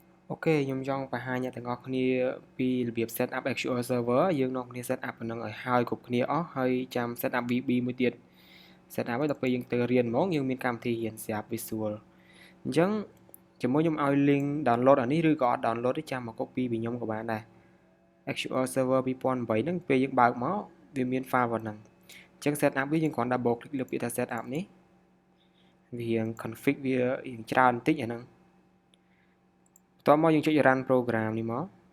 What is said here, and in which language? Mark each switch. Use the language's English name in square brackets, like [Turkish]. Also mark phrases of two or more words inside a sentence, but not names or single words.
[Khmer] Ok ខ្ញុំចង់បង្ហាញអ្នកទាំងអស់គ្នាពីរបៀប [English] set up [Khmer] Azure server យើងនាំគ្នា [English] set up [Khmer] ប៉ុណ្ណឹងឲ្យហើយគ្រប់គ្នាអស់ ហើយចាំ [English] set up [Khmer] VB មួយទៀត [English] set up [Khmer] ហើយដល់ពេលយើងទៅរៀនហ្មងយើងមានកម្មវិធីរៀនស្រាប់ Visual អញ្ចឹងជាមួយខ្ញុំឲ្យ [English] link download [Khmer] អានេះឬក៏អត់ download ទេចាំមក copy ពីខ្ញុំក៏បានដែរ Azure server 2008ហ្នឹងពេលយើងបើកមកវាមាន file ប៉ុណ្ណឹងអញ្ចឹង [English] set up [Khmer] វាយើងគ្រាន់ [English] double click [Khmer] លើពាក្យថា [English] set up [Khmer] នេះវា config វាច្រើនបន្តិចអាហ្នឹងបន្ទាប់មកយើងចុច [English] run program [Khmer] នេះមក